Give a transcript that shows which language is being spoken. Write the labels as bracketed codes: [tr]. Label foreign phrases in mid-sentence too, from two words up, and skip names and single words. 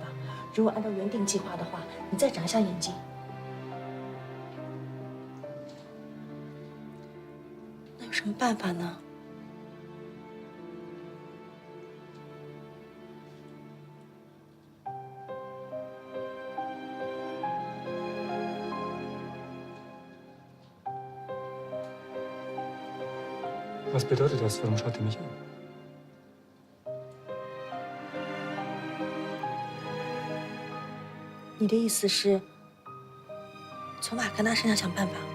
[zh] 如果按照原定计划的话，你再眨一下眼睛。那有什么办法呢？ [de] Was bedeutet das? Warum schaut ihr mich an? [zh] 你的意思是从瓦格纳身上想办法？